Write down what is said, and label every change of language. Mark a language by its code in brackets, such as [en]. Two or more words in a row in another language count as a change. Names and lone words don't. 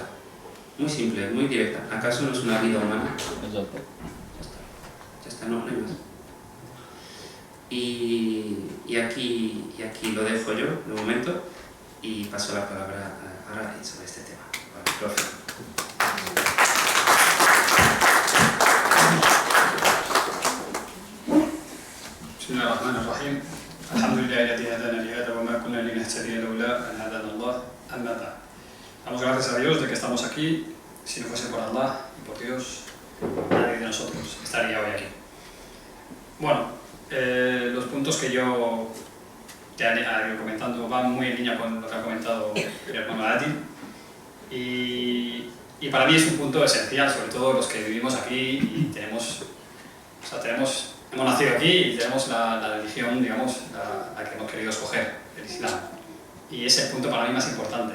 [es] Muy simple, muy directa. ¿Acaso no es una vida humana? Ya está, no hay más. Y aquí lo dejo yo de momento y paso la palabra a Raid sobre este tema. Vale, profe. [ar] بسم الله الرحمن الرحيم الحمد لله الذي هدانا لهذا وما كنا لنهتدي لولا أن هدانا الله أما بعد. [es] Damos gracias a Dios de que estamos aquí. Si no fuese por Allah y por Dios, nadie de nosotros estaría hoy aquí. Bueno, los puntos que yo te he ido comentando van muy en línea con lo que ha comentado el hermano Adil, y para mí es un punto esencial, sobre todo los que vivimos aquí y hemos nacido aquí y tenemos la religión, digamos, la que hemos querido escoger, el Islam, y es el punto para mí más importante.